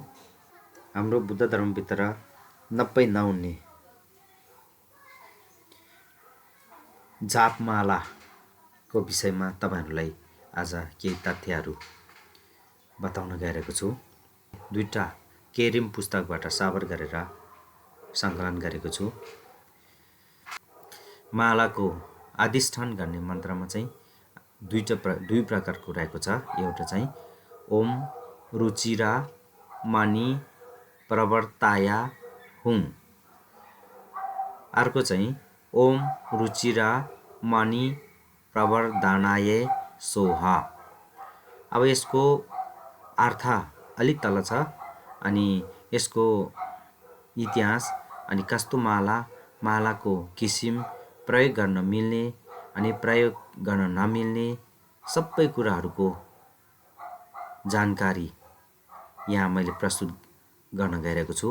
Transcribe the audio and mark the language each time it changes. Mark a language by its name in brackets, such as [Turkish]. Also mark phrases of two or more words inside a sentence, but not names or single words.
[Nepali] हाम्रो बुद्ध धर्मभित्र नब्बै नहुने जापमालाको विषयमा तपाईहरुलाई आज केही तथ्यहरू बताउन गइरहेको छु। दुईटा केरिम पुस्तकबाट साबर गरेर संकलन गरेको छु। मालाको अधिष्ठान गर्ने मन्त्रमा चाहिँ दुई प्रकारको रहेको छ। एउटा चाहिँ [Sanskrit] ओम रुचिरा मणि प्रवर्ताया हुङ, [Nepali] अर्को चाहिँ [Sanskrit] ओम रुचिरा मणि प्रवर्धनाय सोहा। [Nepali] अब यसको अर्थ अलिक तल छ अनि यसको इतिहास अनि कस्तो मालाको किसिम, प्रयोग गर्न मिल्ने अनि प्रयोग गर्न नमिल्ने सबै कुराहरूको जानकारी यहाँ मैले प्रस्तुत गर्न गइरहेको छु।